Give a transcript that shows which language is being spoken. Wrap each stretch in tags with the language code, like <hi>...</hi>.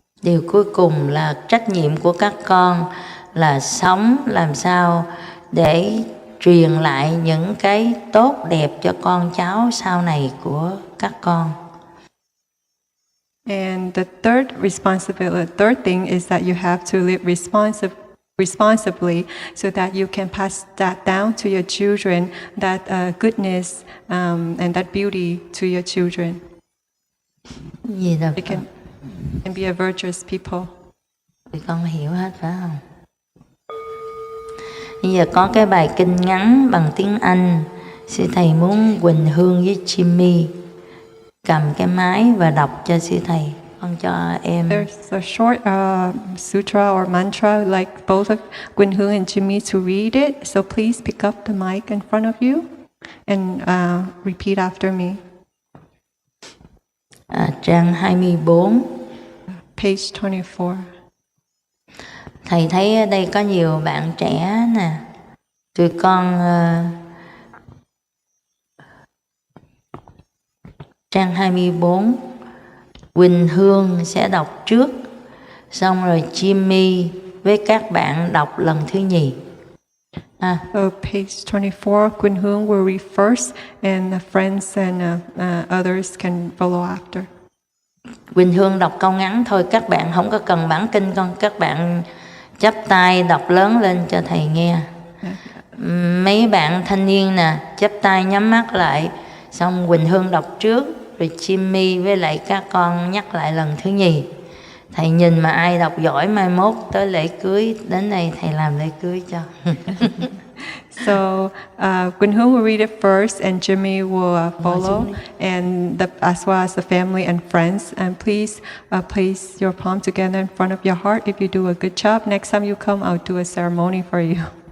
<vi>Điều cuối cùng là trách nhiệm của các con là sống làm sao để truyền lại những cái tốt đẹp cho con cháu sau này của các con.</vi> <en>And the third thing is that you have to live responsibly so that you can pass that down to your children, that goodness and that beauty to your children.</en> <vi>Gì đâu</vi> <en>They can be a virtuous people.</en> <vi>Thì con hiểu hết phải không? Bây giờ có cái bài kinh ngắn bằng tiếng Anh. Sư thầy muốn Quỳnh Hương với Jimmy cầm cái máy và đọc cho sư thầy. Con cho em.</vi> <en>There's a short sutra or mantra like both of Quỳnh Hương and Jimmy to read it. So please pick up the mic in front of you and repeat after me.</en> <vi>Trang 24.</vi> <en>Page 24.</en> <vi>Thầy thấy ở đây có nhiều bạn trẻ nè. Tụi con trang 24, Quỳnh Hương sẽ đọc trước, xong rồi Jimmy với các bạn đọc lần thứ nhì. So page 24, Quỳnh Hương will read first, and the friends and others can follow after. Quỳnh Hương đọc câu ngắn thôi, các bạn không có cần bản kinh con, các bạn chắp tay đọc lớn lên cho thầy nghe. Mấy bạn thanh niên nè, chắp tay nhắm mắt lại, xong Quỳnh Hương đọc trước, rồi Jimmy với lại các con nhắc lại lần thứ nhì. Thầy nhìn mà ai đọc giỏi mai mốt tới lễ cưới đến đây thầy làm lễ cưới cho.</vi> <en>So Quỳnh Hương will read it first, and Jimmy will follow, and as well as the family and friends. And please place your palm together in front of your heart. If you do a good job, next time you come, I'll do a ceremony for you.</en>